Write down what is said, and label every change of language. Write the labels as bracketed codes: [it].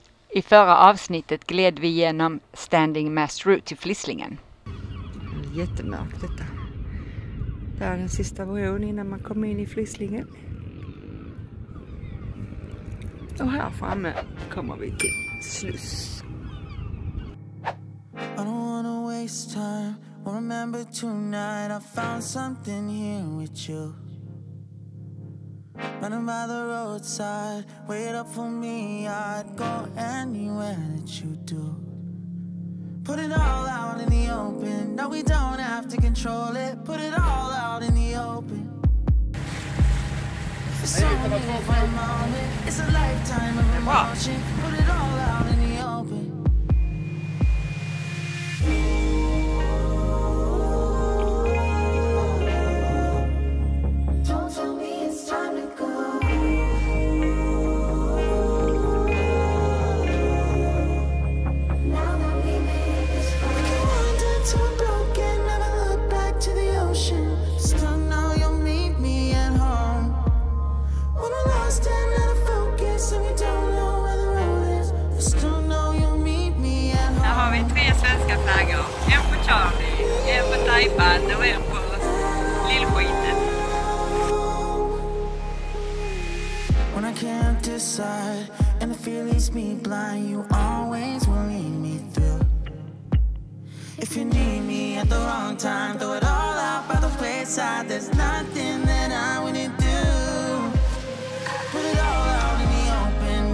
[sv] I förra avsnittet gled vi genom Standing Mast Route till Flisslingen. Jättemörkt detta. Det är den sista bron innan man kommer in i Flisslingen. Och här framme kommer vi till Sluss. [en] I don't wanna waste time. I remember tonight I found something here with you. Running by the roadside, wait up for me. I'd go anywhere that you do. Put it all out in the open. No, we don't have to control it. Put it all out in the open. It's only for a moment. It's a lifetime of emotion. Put it all out in the open. Don't tell me it's time to go. Now that we made this far. Wandered to a broken, never look back to the ocean. Still know you'll meet me at home. When we're lost and out of focus and we don't know where the road is. Still know you'll meet me at home. [sv] Här har vi 3 svenska flaggor. En på Charlie, en på Taipan och en på Lillskiten. [en] When I can't decide and the fear leaves me blind, you always will lead me through. If you need me at the wrong time, throw it all out by the wayside. There's nothing that I wouldn't do. Put it all out in the open.